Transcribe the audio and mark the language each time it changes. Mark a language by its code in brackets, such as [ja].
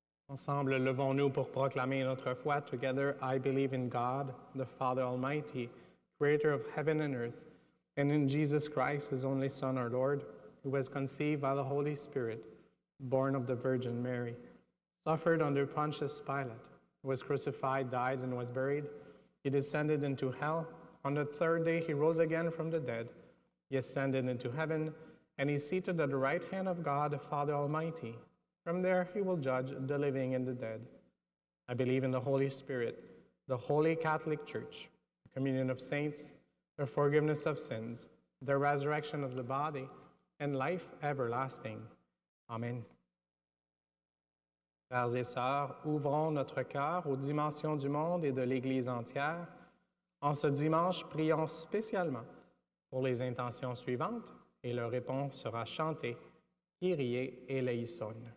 [fr] Ensemble, levons-nous pour proclamer notre foi. [en] Together, I believe in God, the Father Almighty, creator of heaven and earth, and in Jesus Christ, his only Son, our Lord, who was conceived by the Holy Spirit, born of the Virgin Mary, suffered under Pontius Pilate, was crucified, died, and was buried. He descended into hell. On the third day, he rose again from the dead. He ascended into heaven, and is seated at the right hand of God, the Father Almighty. From there, he will judge the living and the dead. I believe in the Holy Spirit, the Holy Catholic Church, the communion of saints, the forgiveness of sins, the resurrection of the body, and life everlasting. Amen. [fr] Frères et sœurs, ouvrons notre cœur aux dimensions du monde et de l'Église entière. En ce dimanche, prions spécialement pour les intentions suivantes et leur réponse sera chantée, Kyrie eleison.